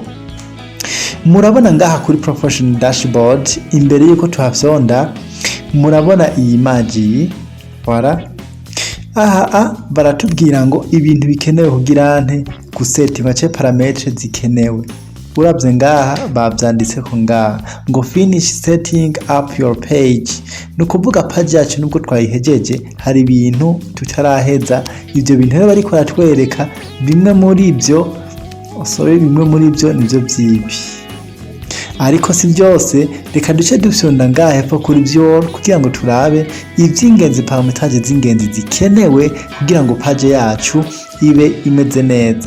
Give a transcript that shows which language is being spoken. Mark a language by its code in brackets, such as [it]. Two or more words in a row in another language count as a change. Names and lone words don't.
[rn] Murabona ngaha kuri [en] professional dashboard [rn] imbere yuko tuhafyonda murabona iyi image. Voilà, baratubwira ngo ibintu bikenewe kugira gusetinga [fr] ce parametre [rn] zikenewe. Urabye ngaha bavyanditse ko ngaha ngo [en] finish setting up your page, [rn] no kuvuga page yacu nubwo twayihejeje hari ibintu tutaraheza. Ivyo bintu rero bariko baratwereka bimwe muri ivyo nivyo vyibi, ariko si byose. Reka duce dufyonda ngaha hepfo kuri byo kugira ngo turabe ivy'ingenzi, parametrage z'ingenzi zikenewe kugira ngo page yacu ibe imeze neza.